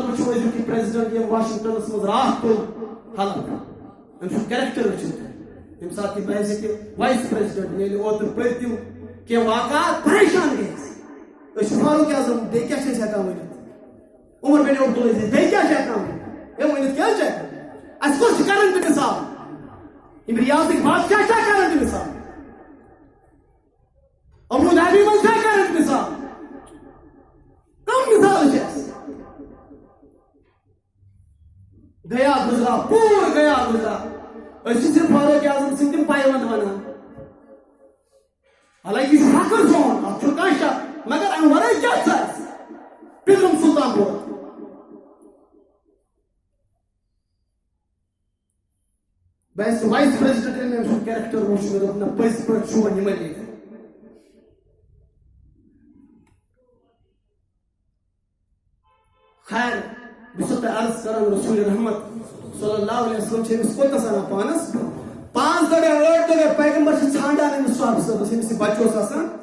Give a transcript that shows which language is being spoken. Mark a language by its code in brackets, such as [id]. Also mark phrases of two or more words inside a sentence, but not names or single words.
[ks] وٕچھو أزیُک یہِ پریزیڈنٹ ییٚمۍ واشنگٹنس منٛز راتھ تُل حلف أمۍ سُنٛد کیریکٹر وٕچھِو تُہۍ ییٚمہِ ساتہٕ یہِ باسہِ کہِ [en] vice president [ks] ییٚلہِ اوترٕ پٔرۍ تِم کینٛہہ واقعات پریشان گٔے أسۍ چھِ فاروق اعظم بیٚیہِ کیٛاہ چھِ أسۍ ہٮ۪کان ؤنِتھ عمر بن عبدالعزیز بیٚیہِ کیٛاہ چھِ ہٮ۪کان ؤنِتھ ہے ؤنِتھ کیٛاہ چھِ ہٮ۪کان اَسہِ کُس چھِ کران تہِ مِثال یِم ریاضٕکۍ بادشاہ چھا کران تہِ مِثال ابوٗ دھابی منٛز چھا کران تہِ مِثال کم مِثال چھِ اَسہِ [ur] گیا گُزرا [ks] پوٗرٕ [ur] گیا گُزرا [ks] أسۍ چھِ صرف فاروق اعظم سٕنٛدۍ تِم پیوند ونان حالانکہِ یہِ چھُ فخر سون اتھ چھُنہٕ کانٛہہ شک مگر امہِ ورٲے کیٛاہ چھُ اَسہِ پِرم سلطان پور بس [en] vice president [ks] ییٚلہِ مےٚ أمۍ سُنٛد کیریکٹر وٕچھ مےٚ دوٚپ نہ پٔزۍ پٲٹھۍ چھُ وۄنۍ یِمے لیٖڈر خیر بہٕ چھُسو تۄہہِ عرض کران رسول رحمت [ar] صلی اللہ علیہ وسلم [ks] چھِ أمِس کوٚتَس اَنان پانس 5 دۄہ گٔے 8 دۄہ گٔے پیغمبر چھِ ژھانڈان أمِس صحابہٕ صٲبس ییٚمِس یہِ بچہِ اوس آسان